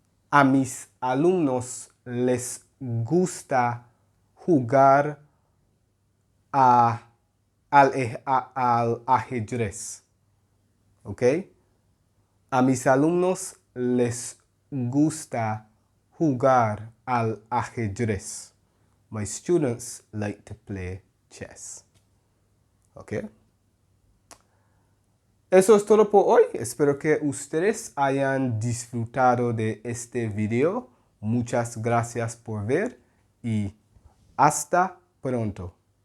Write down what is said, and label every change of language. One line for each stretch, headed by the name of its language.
Spanish: A mis alumnos les gusta jugar al ajedrez. ¿Ok? A mis alumnos les gusta jugar al ajedrez.
English: My students like to play chess.
Spanish: ¿Ok? Eso es todo por hoy. Espero que ustedes hayan disfrutado de este video. Muchas gracias por ver y hasta pronto.